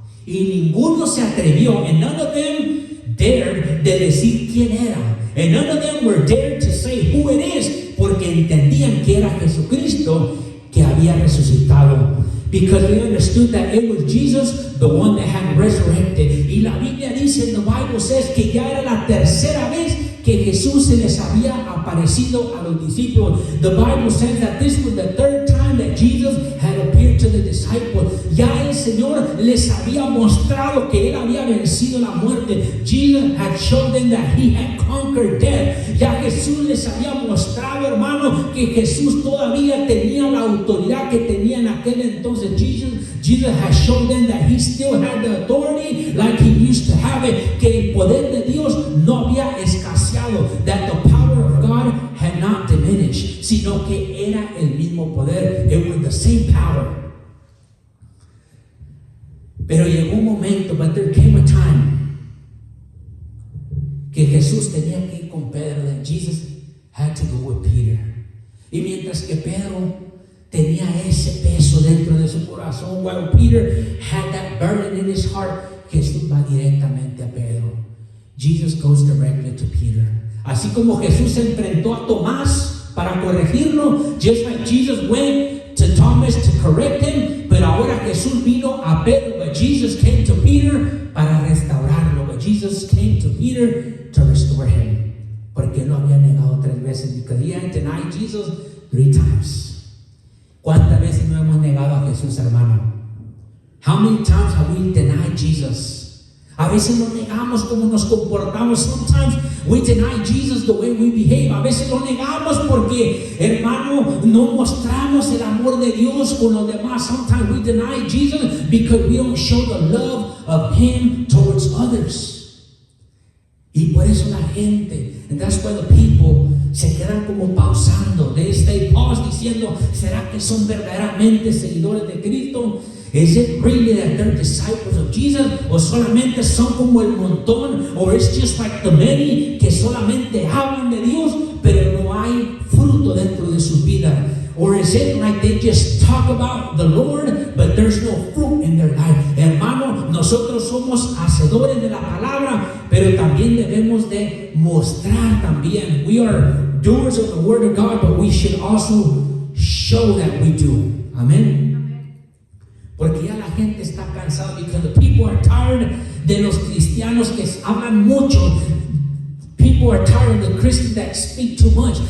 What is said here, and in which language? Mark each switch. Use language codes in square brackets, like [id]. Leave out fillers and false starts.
[es] Y ninguno se atrevió, [en] and none of them dared [es] de decir quién era. [en] And none of them were dared to say who it is, [es] porque entendían que era Jesucristo que había resucitado. [en] Because they understood that it was Jesus, the one that had resurrected. [es] Y la Biblia dice, [en] the Bible says, [es] que ya era la tercera vez que Jesús se les había aparecido a los discípulos. [en] The Bible says that this was the third time that Jesus had appeared to the disciples. [es] Ya el Señor les había mostrado que Él había vencido la muerte. [en] Jesus had shown them that He had conquered death. [es] Ya Jesús les había mostrado, hermano, que Jesús todavía tenía la autoridad que tenía en aquel entonces. [en] Jesus has shown them that He still had the authority like He used to have it. [es] Que el poder de Dios no había escaseado. [en] That the power of God had not diminished, [es] sino que era el mismo poder. [en] It was the same power. [es] Pero llegó un momento, [en] but there came a time, [es] que Jesús tenía que ir con Pedro, [en] that Jesus had to go with Peter. [es] Y mientras que Pedro tenía ese peso dentro de su corazón, [en] while Peter had that burden in his heart, [es] Jesús va directamente a Pedro. [en] Jesus goes directly to Peter. [es] Así como Jesús se enfrentó a Tomás para corregirlo, [en] just like Jesus went to Thomas to correct him, [es] pero ahora Jesús vino a Pedro, [en] but Jesus came to Peter [es] para restaurarlo. [en] But Jesus came to Peter to restore him, [es] porque lo había negado 3 veces, [en] because he had denied Jesus 3 times. [es] ¿Cuántas veces no hemos negado a Jesús, hermano? [en] How many times have we denied Jesus? [es] A veces lo negamos como nos comportamos. [en] Sometimes we deny Jesus the way we behave. [es] A veces lo negamos porque, hermano, no mostramos el amor de Dios con los demás. [en] Sometimes we deny Jesus because we don't show the love of Him towards others. [es] Y por eso la gente, [en] and that's why the people [es] se quedan como pausando. [en] They stay paused [es] diciendo, ¿será que son verdaderamente seguidores de Cristo? [en] Is it really that they're disciples of Jesus? [es] ¿O solamente son como el montón? [en] Or it's just like the many [es] que solamente hablan de Dios, pero no hay fruto dentro de su vida? [en] Or is it like they just talk about the Lord, but there's no fruit in their life? [es] Hermano, nosotros somos hacedores de la palabra, pero también debemos de mostrar también. [en] We are doers of the word of God, but we should also show that we do. Amen. [es] Porque ya la gente está cansada, [en] because the people are tired [es] de los cristianos que hablan mucho. [en] People are tired of the Christians that speak too much.